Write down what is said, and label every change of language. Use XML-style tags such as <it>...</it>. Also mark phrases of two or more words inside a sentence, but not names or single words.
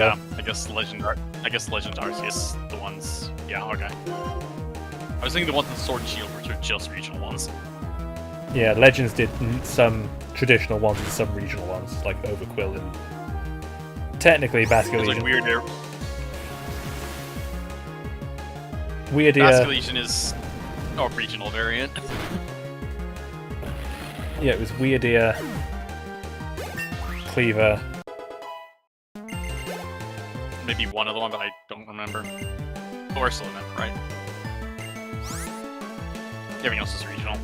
<en>Yeah, I guess Legend Arceus, the ones... Yeah, okay. I was thinking the ones in Sword and Shield, which are just regional ones. Yeah, Legends did some traditional ones and some regional ones, like Overquill and... Technically, Basculin It's like Legion. Weirdeer. Weirdeer... Basculin Legion is a regional variant. Yeah, it was Weirdeer... Cleaver... Maybe one other one, but I don't remember. Ursula, right? Everything else is regional.</en>